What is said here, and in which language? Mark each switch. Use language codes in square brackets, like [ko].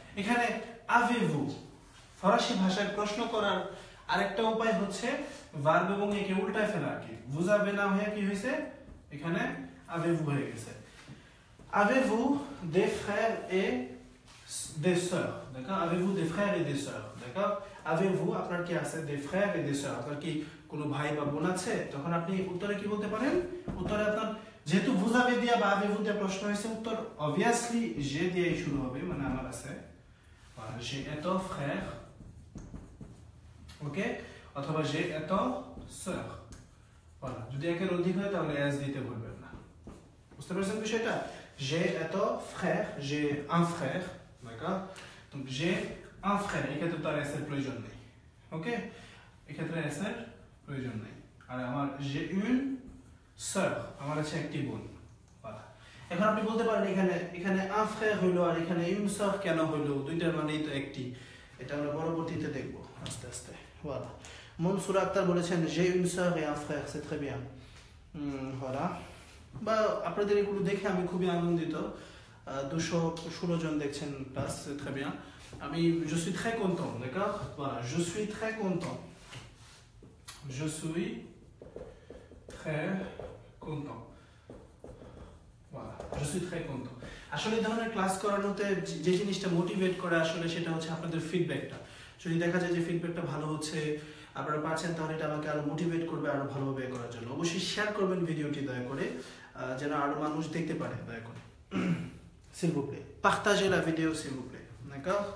[bn] এখানে avez-vous ফরাসি ভাষায় প্রশ্ন করার আরেকটা উপায় হচ্ছে ভার্ব এবং একে উল্টায় ফেলা কি। vous avez না হয়ে কি হয়েছে এখানে avez-vous হয়ে গেছে। [fr] avez-vous des frères et des sœurs? D'accord? Avez-vous des frères et des sœurs? D'accord? Avez-vous [bn] আপনার কি আছে [fr] des frères et des sœurs? [bn] আপনার কি কোনো ভাই বা বোন আছে? তখন আপনি উত্তরে কি বলতে পারেন? উত্তরে আপনার যেহেতু vous avez দিয়া বা avez-vous দিয়ে প্রশ্ন হয়েছে, উত্তর obviously j'ai দিয়েই শুরু হবে, মানে আমার আছে voilà, j'ai এত frère, ওকে, অথবা j'ai এত sœur। voilà, যদি একের অধিক হয় তাহলে s দিতে ভুলবেন না। বুঝতে পারছেন বিষয়টা? [fr] j'ai [bn] এত [fr] frère, j'ai un frère, d'accord? [bn] donc [fr] j'ai un frère, [bn] এক্ষেত্রে তো আর s এর প্রয়োজন নেই, ওকে, এক্ষেত্রে s এর প্রয়োজন নেই। আর আমার [fr] j'ai une sœur, [bn] আমার আছে একটি বোন। voilà, এখন আপনি বলতে পারেন এখানে un frère হইলো আর এখানে une sœur কেন হইলো, দুইটার মানেই তো একটি। এটা আমরা পরবর্তীতে দেখব আস্তে আস্তে। [fr] voilà, [bn] মনসুর আক্তার বলেছেন [fr] j'ai une sœur et un frère, c'est très bien। [bn] voilà, বা আপনাদের এগুলো দেখে আমি খুবই আনন্দিত। 216 জন দেখছেন প্লাস, [fr] c'est très bien। [bn] আমি [fr] je suis très content, d'accord? voilà, je suis très content, je suis très content, voilà, je suis très content। [bn] আসলে এই ধরনের ক্লাস করানোতে যে জিনিসটা মোটিভেট করে আসলে সেটা হচ্ছে আপনাদের ফিডব্যাকটা। যদি দেখা যায় যে ফিডব্যাকটা ভালো হচ্ছে, আপনারা পাচ্ছেন, তাহলে এটা আমাকে আরো মোটিভেট করবে আরো ভালোভাবে করার জন্য। অবশ্যই শেয়ার করবেন ভিডিওটি দয়া করে, যেন আরো মানুষ দেখতে পারে, দয়া করে [fr] s'il vous plaît partagez la vidéo s'il vous plaît, [bn] d'accord?